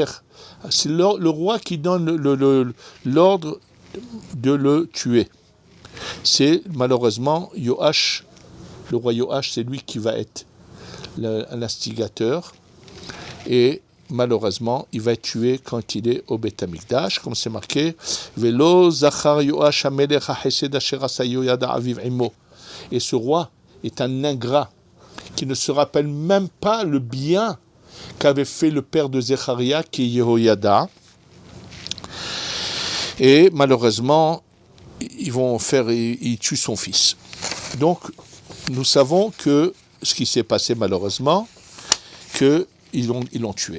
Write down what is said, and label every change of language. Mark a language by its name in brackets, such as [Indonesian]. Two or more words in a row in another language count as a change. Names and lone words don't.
[French] C'est le roi qui donne l'ordre de le tuer. C'est malheureusement Yoash, le roi Yoash, c'est lui qui va être l'instigateur. Et malheureusement, il va être tué quand il est au Beth Amikdash, comme c'est marqué. [Hebrew] ולא זכר יואש המלך החסד אשר עשה יהוידע אביו עמו. [French] Et ce roi est un ingrat qui ne se rappelle même pas le bien qu'avait fait le père de Zecharia, qui est Yehoyada. Et malheureusement, il tue son fils. Donc, nous savons que ce qui s'est passé malheureusement, qu'ils l'ont tué.